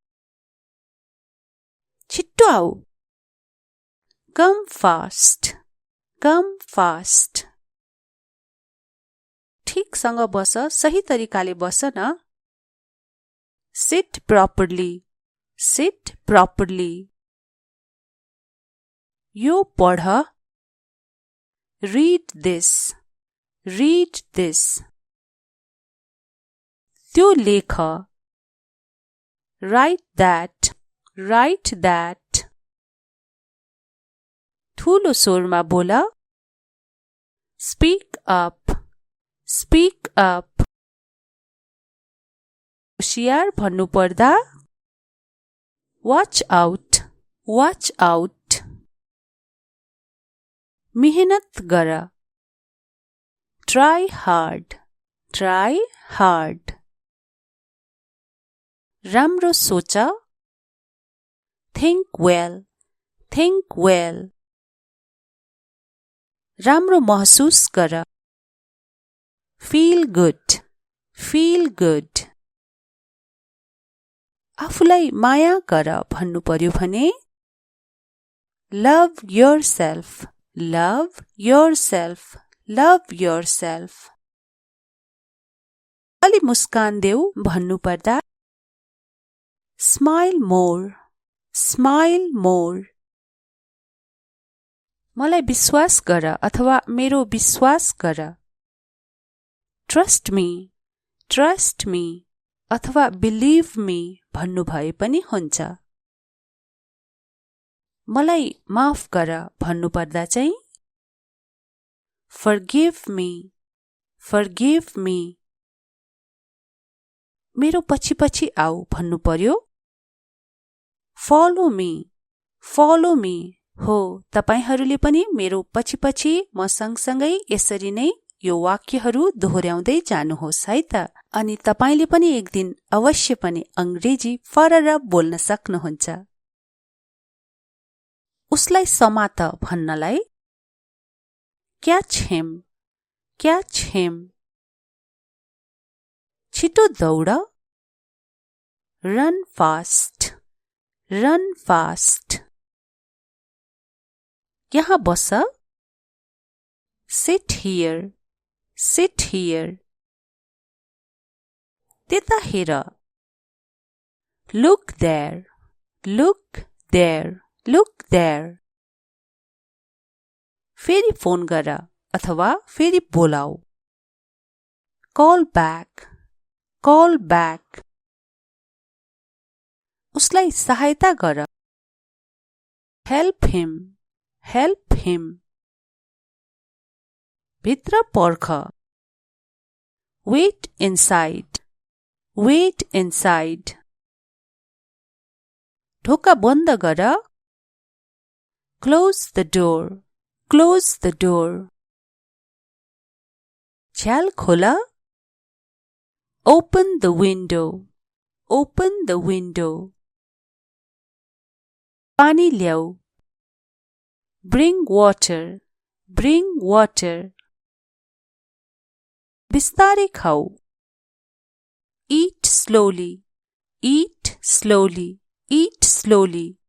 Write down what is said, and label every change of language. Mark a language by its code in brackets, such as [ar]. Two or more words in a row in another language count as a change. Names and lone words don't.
[ne] छिट्टो आऊ, [en] come fast, come fast. [ne] ठिकसँग बस, सही तरिकाले बस न। [en] sit properly, sit properly. [ne] यो पढ, [en] read this, read this। [ne] त्यो लेख, [en] write that, write that। [ne] ठूलो स्वरमा बोल, [en] speak up, speak up। [ne] होशियार भन्नु पर्दा [en] watch out, watch out। [ne] मेहनत गर, [en] try hard, try hard। [ne] राम्रो सोच, [en] think well, think well। [ne] राम्रो महसुस गर, [en] feel good, feel good। [ne] आफूलाई माया गर भन्नु पर्यो भने [en] love yourself, love yourself, love yourself। [ne] अलि मुस्कान देऊ भन्नु पर्दा [en] smile more, smile more। [ne] मलाई विश्वास गर अथवा मेरो विश्वास गर, [en] trust me, trust me अथवा believe me [ne] भन्नु भए पनि हुन्छ। मलाई माफ गर भन्नु पर्दा चाहिँ [en] forgive me, forgive me। [ne] मेरो पछि पछि आऊ भन्नु पर्यो [en] follow me, follow me। [ne] हो, तपाईहरूले पनि मेरो पछि पछि म सँगसँगै यसरी नै यो वाक्यहरू दोहोर्याउँदै जानुहोस् है त। अनि तपाईले पनि एक दिन अवश्य पनि अंग्रेजी फरर बोल्न सक्नुहुन्छ। उसलाई समात भन्नलाई [en] catch him, catch him। [ne] छिटो दौड, [en] run fast, run fast। [ne] यहाँ बस, [en] sit here, sit here। [ne] त्यता हेर, [en] look there, look there, look there। [ne] फेरि फोन गर अथवा फेरि बोलाऊ, [en] call back, call back। [ne] उसलाई सहायता गर, [en] help him, help him। [ne] भित्र पर्ख, [en] wait inside, wait inside। [ne] ढोका बन्द गर, [en] close the door, close the door। [ne] झ्याल खोल, [en] open the window, open the window। [ne] पानी ल्याऊ, [en] bring water, bring water। [ne] बिस्तारै खाऊ, [en] eat slowly, eat slowly, eat slowly.